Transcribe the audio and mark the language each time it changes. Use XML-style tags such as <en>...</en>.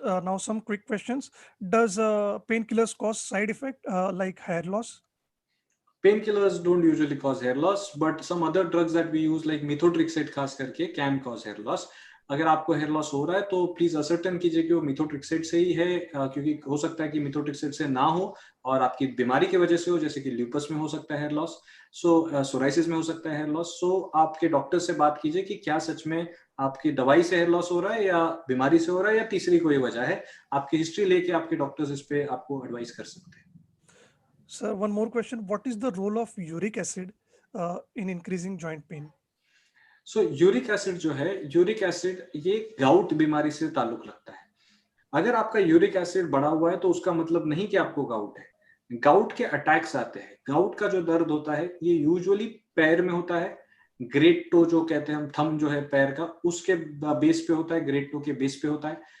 <en>Now some quick questions. Does painkillers cause side effect like hair loss? Painkillers don't usually cause hair loss, but some other drugs that we use like methotrexate</en> <hi>खास करके</hi> <en>can cause hair loss।</en> <hi>अगर आपको hair loss हो रहा है तो please ascertain कीजिए कि वो मिथोट्रिक्सेट से ही है, क्योंकि हो सकता है कि मिथोट्रिक्सेट से ना हो और आपकी बीमारी की वजह से हो, जैसे कि ल्यूपस में हो सकता है हेयर लॉस, सोराइसिस में हो सकता है हेयर लॉस। सो आपके डॉक्टर से बात कीजिए कि क्या सच में आपकी दवाई से हेयर लॉस हो रहा है या बीमारी से हो रहा है या तीसरी कोई वजह है। आपकी हिस्ट्री लेके आपके डॉक्टर्स इस पे आपको एडवाइस कर सकते हैं।</hi> <en>Sir, one more question. What is the role of uric acid in increasing joint pain?</en> <hi>So uric acid जो है, यूरिक एसिड ये गाउट बीमारी से ताल्लुक रखता है। अगर आपका यूरिक एसिड बढ़ा हुआ है तो उसका मतलब नहीं कि आपको गाउट है। गाउट के अटैक्स आते हैं। गाउट का जो दर्द होता है ये यूजुअली पैर में होता है, ग्रेट टो जो कहते हैं हम, थंब जो है पैर का, उसके बेस पे होता है, ग्रेट टो के बेस पे होता है।</hi>